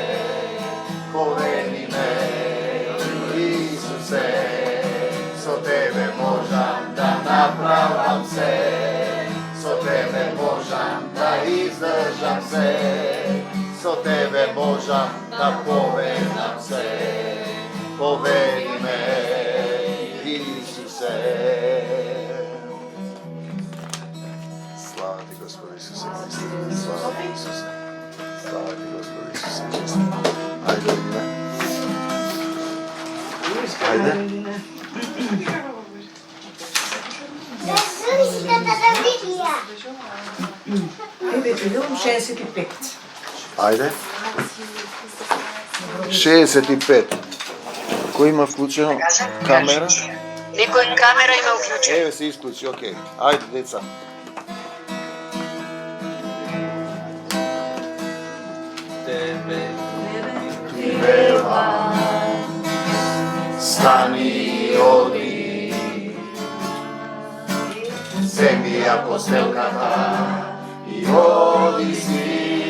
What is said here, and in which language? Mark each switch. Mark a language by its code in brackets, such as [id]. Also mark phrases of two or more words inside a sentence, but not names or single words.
[mk] Поведи ме, Исусе, со тебе можам да направам се, со тебе можам да издржам се, со тебе можам да поведам се. Поведи ме, Isuse. Слава ти, Господ Исусе Христе. Слава ти, Исусе. Слава ти, Господ Исусе Христе. Ајде, Лине. Ајде. Филм 65. Ајде. 65. Ко има включено камера? Никой камера има уклучена. Еве се исклучи, окей. Ајде, деца. Тебе ти певам, стани и оди, земји ја постелката и оди си.